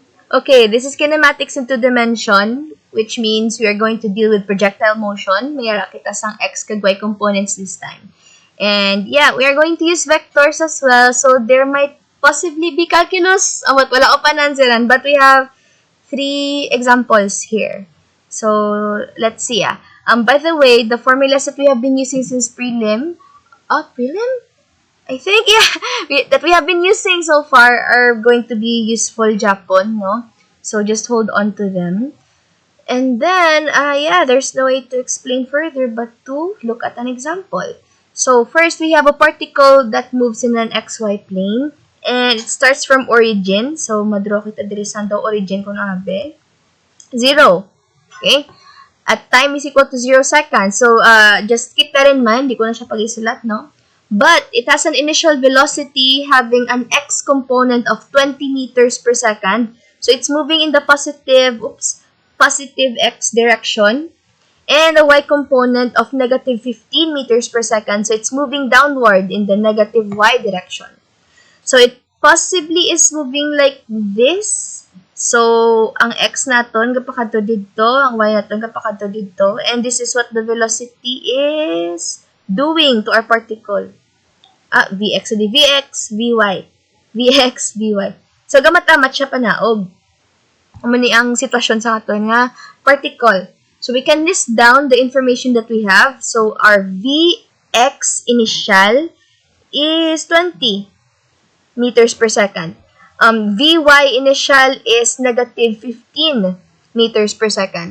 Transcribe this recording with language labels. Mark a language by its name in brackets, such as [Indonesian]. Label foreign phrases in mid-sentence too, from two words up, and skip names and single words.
[English] Okay, this is kinematics in 2-dimension, which means we are going to deal with projectile motion. [Hiligaynon] Mayara kita sang x kag y components this time. [English] And yeah, we are going to use vectors as well. So there might possibly be calculus. [Hiligaynon] Wala ko panansiran, [English] but we have 3 examples here. So let's see. By the way, the formulas that we have been using since prelim, prelim? I think, yeah, that we have been using so far are going to be useful Japon, no? So just hold on to them. And then, yeah, there's no way to explain further but to look at an example. So first, we have a particle that moves in an xy plane. And it starts from origin. So, [Hiligaynon] madraw kita diri sa origin kung nabe. 0. Okay? [English] At time is equal to 0 seconds. So, just keep that in mind. [Hiligaynon] Di ko na siya pag-isulat, no? [English] But it has an initial velocity having an x component of 20 meters per second. So it's moving in the positive x direction. And a y component of negative 15 meters per second. So it's moving downward in the negative y direction. So it possibly is moving like this. [Hiligaynon] So ang x naton kapakadto didto, ang y naton kapakadto didto. [English] And this is what the velocity is doing to our particle. Vx. So, di Vx, Vy. Vx, Vy. So, [Hiligaynon] gamat-amat siya panaog. Umani ang sitwasyon sa aton nga particle. [English] So, we can list down the information that we have. So, our Vx initial is 20 meters per second. Vy initial is negative 15 meters per second.